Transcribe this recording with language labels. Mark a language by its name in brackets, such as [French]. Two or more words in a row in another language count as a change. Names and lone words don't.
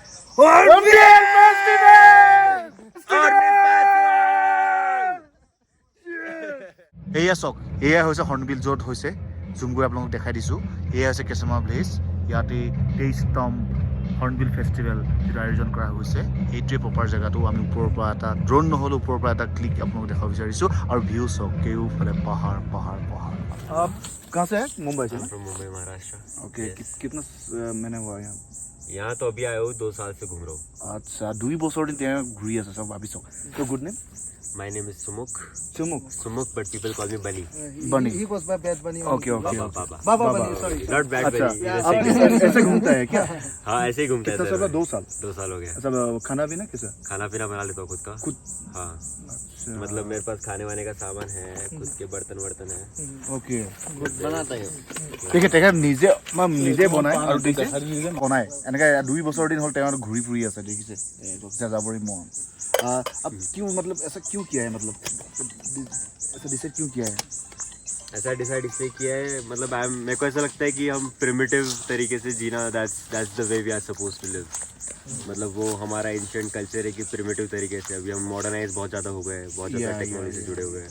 [Assamese] এয়া চাওক এয়া হৈছে হৰ্ণবিল য'ত হৈছে জুম কৰি আপোনালোকক দেখাই দিছোঁ এয়া হৈছে কেচমা ভিলেজ ইয়াতে 23তম হৰ্ণবিল ফেষ্টিভেল যিটো আয়োজন কৰা হৈছে এইটোৱে প্ৰপাৰ জেগাটো আমি ওপৰৰ পৰা এটা ড্ৰোন নহ'লেও ওপৰৰ পৰা এটা ক্লিক আপোনালোকক দেখাব বিচাৰিছোঁ আৰু ভিউ চাওক কেওফালে পাহাৰ [Hindi] आप कहाँ से हैं मुंबई से [English] From Mumbai, Maharashtra. [Hindi] ओके कितना मैंने हुआ यहाँ यहाँ तो अभी आया हूँ 2 साल से घूम रहा हूँ. [Assamese] আচ্ছা 2 বছৰ দিন তেওঁ ঘূৰি আছে চব ভাবি চাওক তো [English] good name My name is Sumukh. [Assamese] চুমুক [English] Sumukh, but people call me Bunny. [Hindi] बनी [English] He goes by Bad Bunny. okay okay Baba. Baba Bunny, sorry. Not Bad [Hindi] अच्छा [English] Bunny. [Hindi] आप ऐसे घूमता है क्या हाँ ऐसे ही घूमता है कितना सर साल मैं. 2 साल 2 साल हो गया. अच्छा खाना पीना कैसा खाना पीना बना लेता हूँ खुद का. खुद हाँ. अच्छा मतलब मेरे पास खाने वाने का सामान है, खुद के बर्तन है. ओके बनाता है. [Assamese] ঠিক আছে তেখেত নিজে বনায় আৰু দিছে বনায় এনেকৈ 2 বছৰ দিন হ'ল তেওঁ ঘূৰি ফুৰি আছে দেখিছে যাযাবৰী মন [Hindi] अब क्यों मतलब ऐसा क्यों किया है मतलब ऐसा डिसाइड क्यों किया है ऐसा डिसाइड इसलिए किया है मतलब मेरे को ऐसा लगता है कि हम प्रिमिटिव तरीके से जीना [English] that's the way we are supposed to live. [Hindi] मतलब वो हमारा एंशिएंट कल्चर है कि प्रिमिटिव तरीके से अभी हम मॉडर्नाइज बहुत ज़्यादा हो गए हैं, बहुत ज़्यादा टेक्नोलॉजी से जुड़े हुए हैं.